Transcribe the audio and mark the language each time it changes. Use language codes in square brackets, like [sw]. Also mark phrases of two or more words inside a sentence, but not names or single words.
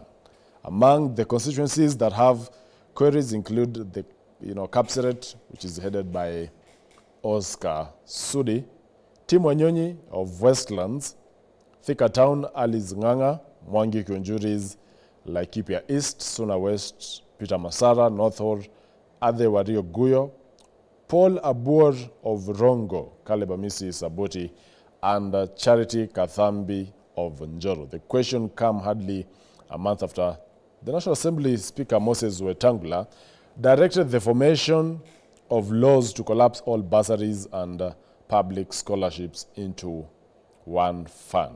[en] Among the constituencies that have queries include the Kapseret, which is headed by Oscar Sudi, Tim Wanyonyi of Westlands, Thika Town, Alice Nganga, Mwangi Kiunjuri's Laikipia East, Suna West, Peter Masara, Northhor, Ade Wario Guyo, Paul Abuor of Rongo, Caleb Amisi Saboti, and Charity Kathambi of Njoro. The question came hardly a month after the National Assembly Speaker Moses Wetangula directed the formation of laws to collapse all bursaries and public scholarships into one fund.